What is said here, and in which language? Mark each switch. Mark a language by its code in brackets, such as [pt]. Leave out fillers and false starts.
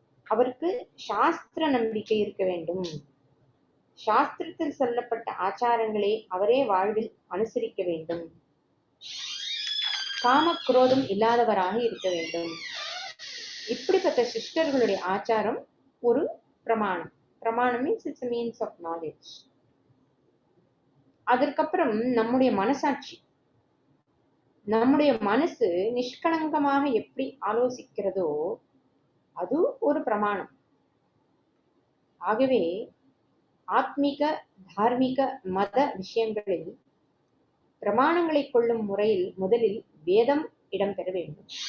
[ta] அவருக்கு சாஸ்திர நம்பிக்கை இருக்க வேண்டும். சாஸ்திரத்தில் சொல்லப்பட்ட ஆச்சாரங்களை அவரே வாழ்வில் அனுசரிக்க வேண்டும். காம குரோதம் இல்லாதவராக இருக்க வேண்டும். இப்படிப்பட்ட சிஸ்டர்களுடைய ஆச்சாரம் ஒரு பிரமாணம். [en] பிரமாணம் means it's a means of knowledge. [ta] அதற்கப்புறம் நம்முடைய மனசாட்சி, நம்முடைய மனசு நிஷ்கலங்கமாக எப்படி ஆலோசிக்கிறதோ அது ஒரு பிரமாணம். ஆகவே ஆத்மீக தார்மீக மத விஷயங்களில் பிரமாணங்களை கொள்ளும் முறையில் முதலில் வேதம் இடம்பெற வேண்டும்.